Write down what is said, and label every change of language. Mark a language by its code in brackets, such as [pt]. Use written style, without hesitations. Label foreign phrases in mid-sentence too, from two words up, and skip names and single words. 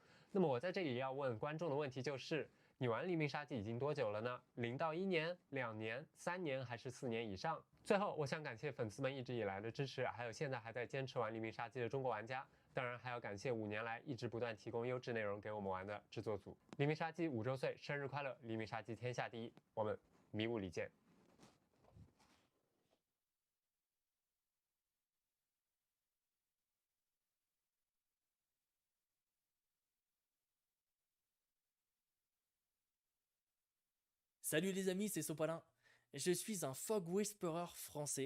[zh] 那么我在这里要问观众的问题就是：你玩《黎明杀机》已经多久了呢？0到1年、2年、3年还是4年以上？最后，我想感谢粉丝们一直以来的支持，还有现在还在坚持玩《黎明杀机》的中国玩家。当然，还要感谢5年来一直不断提供优质内容给我们玩的制作组。《黎明杀机》5周岁生日快乐！《黎明杀机》天下第一，我们迷雾里见。 [fr] Salut les amis, c'est Sopalin. Je suis un Fog Whisperer français.